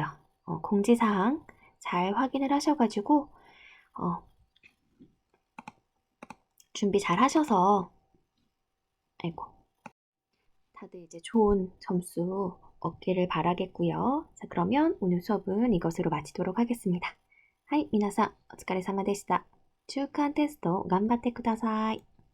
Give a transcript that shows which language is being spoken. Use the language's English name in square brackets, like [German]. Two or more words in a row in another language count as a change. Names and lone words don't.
[Korean] 공지사항 잘 확인을 하셔가지고 준비 잘 하셔서 아이고 다들 이제 좋은 점수 얻기를 바라겠고요. 자, 그러면 오늘 수업은 이것으로 마치도록 하겠습니다. [Japanese] はい、皆さんお疲れ様でした。中間テスト頑張ってください。